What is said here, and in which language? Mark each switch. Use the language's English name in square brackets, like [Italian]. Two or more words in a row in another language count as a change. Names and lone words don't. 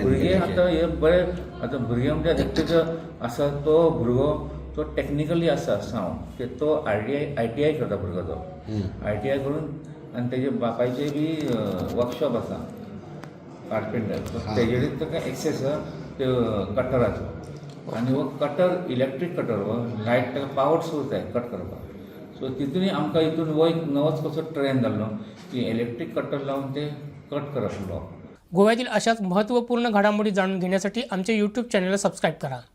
[Konkani] भुरगे आतां हे बरे आतां भुरगे म्हणजे एकटेच आसा तो भुरगो, तो टेक्निकली आसा सावंड, ते तो ITI करता भुरगो तो ITI करून, आनी तेजे बापायचे बी वर्कशॉप आसा कार्पेंटर, तेजेरूच ताका एक्सेस आसा ते कटराचो। आनी हो कटर [English] electric cutter, [Konkani] हो लायट ताका [English] power source [Konkani] जाय कट करपाक, सो तितूनय आमकां हितून हो एक नवोच कसो ट्रेंड जाल्लो की [English] electric cutter [Konkani] लावन ते कट करप लोक। [Marathi] गोव्यातील अशाच महत्त्वपूर्ण घडामोडी जाणून घेण्यासाठी आमच्या YouTube चॅनलला सबस्क्राईब करा।